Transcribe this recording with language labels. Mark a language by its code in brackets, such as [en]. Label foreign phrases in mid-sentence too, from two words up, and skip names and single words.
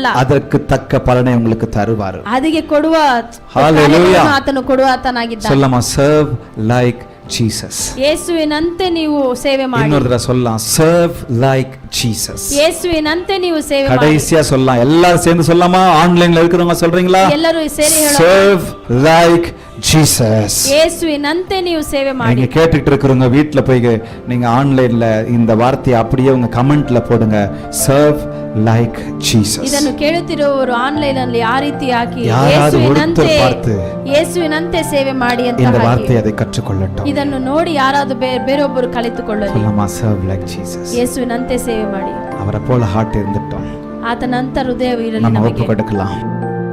[ta] அதற்கு தக்க பலனை உங்களுக்கு தருவார். [kn] ಅದಕ್ಕೆ ಕೊಡುವ Hallelujah. ಆತನು ಕೊಡುವ ಆತನಾಗಿದ್ದಾನೆ. [ta] சொல்லமா, [en] serve like Jesus. [kn] ಯೇಸುವಿನಂತೆ ನೀವು ಸೇವೆ ಮಾಡಿ. [ta] இன்னொரு தடவை சொல்லலாம், [en] serve like Jesus. [kn] ಯೇಸುವಿನಂತೆ ನೀವು ಸೇವೆ ಮಾಡಿ. [ta] கடைசியா சொல்லலாம், எல்லாரும் சேர்ந்து சொல்லலாமா? ஆன்லைன்ல இருக்கிறவங்க சொல்றீங்களா? [kn] ಎಲ್ಲರೂ ಸೇರಿ ಹೇಳೋಣ, [en] serve like Jesus. [kn] ಯೇಸುವಿನಂತೆ ನೀವು ಸೇವೆ ಮಾಡಿ. [ta] நீங்க கேட்டுட்டு இருக்கிறவங்க வீட்ல போய் நீங்க ஆன்லைன்ல இந்த வார்த்தையை அப்படியே உங்க கமெண்ட்ல போடுங்க, [en] serve like Jesus. [kn] ಇದನ್ನು ಕೇಳುತ್ತಿರುವವರು ಆನ್ಲೈನ್ ಅಲ್ಲಿ ಆ ರೀತಿ ಹಾಕಿ, [ta] யாராவது ஒருத்தர் பார்த்து [kn] ಯೇಸುವಿನಂತೆ ಸೇವೆ ಮಾಡಿ ಅಂತ [ta] இந்த [kn] ಹಾಕಿ. [ta] வார்த்தையை அதை கற்றுக்கொள்ளட்டும். [kn] ಇದನ್ನು ನೋಡಿ ಯಾರಾದರೂ ಬೇರೊಬ್ಬರು ಕಲಿತುಕೊಳ್ಳಲಿ. [ta] சொல்லமா, [en] serve like Jesus. [kn] ಯೇಸುವಿನಂತೆ ಸೇವೆ ಮಾಡಿ. [ta] அவரை போல ஹார்ட் இருந்துட்டோம், [kn] ಆತನಂತ ಹೃದಯ ಇರಲಿ [ta] நம்ம [kn] ನಮಗೆ. [ta] ஒப்பு கொடுக்கலாம்.